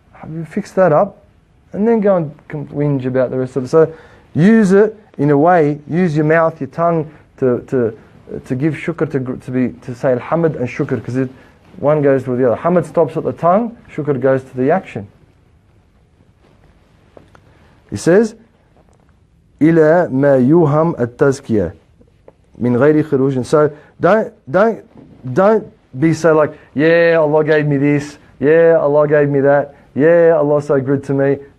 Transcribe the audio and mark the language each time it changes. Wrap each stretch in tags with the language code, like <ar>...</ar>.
<en>You fix that up and then go and whinge about the rest of it. So use it in a way, use your mouth, your tongue to give shukr, to say alhamd and shukr, because one goes with the other. Hamd stops at the tongue, shukr goes to the action. He says,</en> <ar>إلى ما يوهم التزكية من غير خروج.</ar> <en>So don't be so like, yeah, Allah gave me this, yeah, Allah gave me that, yeah, Allah's so good to me.</en>